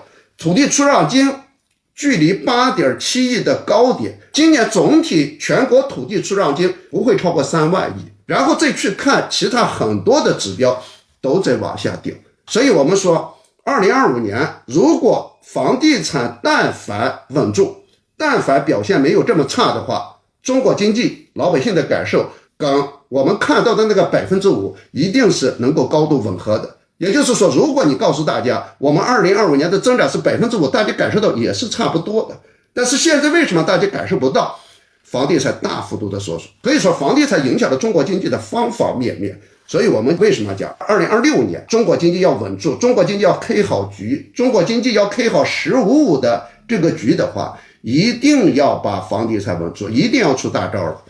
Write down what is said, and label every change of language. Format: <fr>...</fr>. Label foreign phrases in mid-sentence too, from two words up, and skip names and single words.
<zh>土地出讓金距離 8.7 億的高點，今年總體全國土地出讓金不會超過3萬億，然後再去看其他很多的指標都在往下掉。所以我們說2025年如果房地產但凡穩住，但凡表現沒有這麼差的話，中國經濟老百姓的感受跟我們看到的那個 5% 一定是能夠高度吻合的。也就是說，如果你告訴大家我們2025年的增長是 5%， 大家感受到也是差不多的。但是現在為什麼大家感受不到？房地產大幅度的縮水，可以說房地產影響了中國經濟的方方面面。所以我們為什麼講2026年中國經濟要穩住，中國經濟要開好局，中國經濟要開好15-5的這個局的話，一定要把房地產穩住，一定要出大招了。</zh>